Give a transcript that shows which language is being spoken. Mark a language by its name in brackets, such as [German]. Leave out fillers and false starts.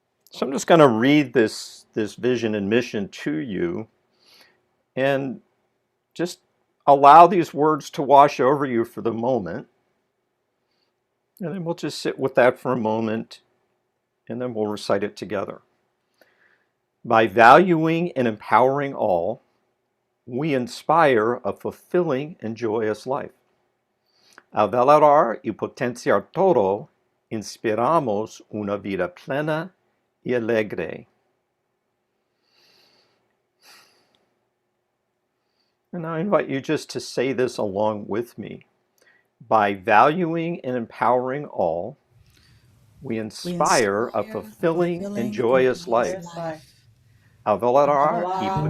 [English] So I'm just going to read this vision and mission to you and just allow these words to wash over you for the moment. And then we'll just sit with that for a moment and then we'll recite it together. By valuing and empowering all, we inspire a fulfilling and joyous life. [Spanish] Al valorar y potenciar todo, inspiramos una vida plena y alegre. [English] And I invite you just to say this along with me. By valuing and empowering all, we inspire a fulfilling and joyous life. avalar y avalar y